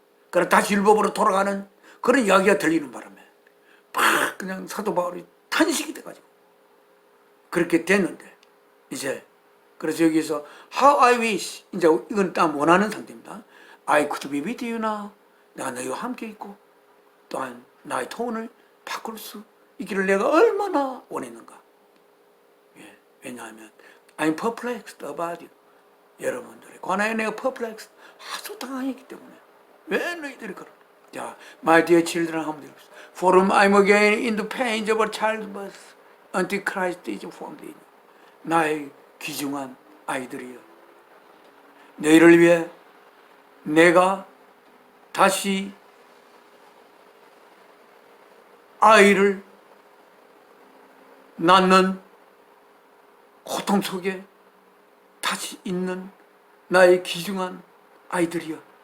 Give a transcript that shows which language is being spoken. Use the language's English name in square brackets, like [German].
[Korean] 그래 다시 율법으로 돌아가는 그런 이야기가 들리는 바람에 막 그냥 사도 바울이 탄식이 돼가지고 그렇게 됐는데, 이제 그래서 여기서 [English] How I wish, [Korean] 이제 이건 딱 원하는 상태입니다. [English] I could be with you now. [Korean] 내가 너희와 함께 있고 또한 나의 톤을 바꿀 수 있기를 내가 얼마나 원했는가. 왜냐하면 [English] I'm perplexed about you. [Korean] 여러분들의 관하에 내가 perplexed, 아주 당황했기 때문에. 왜 너희들이 그러냐. 자, [English] My dear children, [Korean] 한번 들읍시다. [English] For whom I'm again in the pains of a childbirth until Christ is formed in you. [Korean] 나의 귀중한 아이들이여, 너희를 위해 내가 다시 아이를 낳는 고통 속에 다시 있는 나의 귀중한 아이들이여.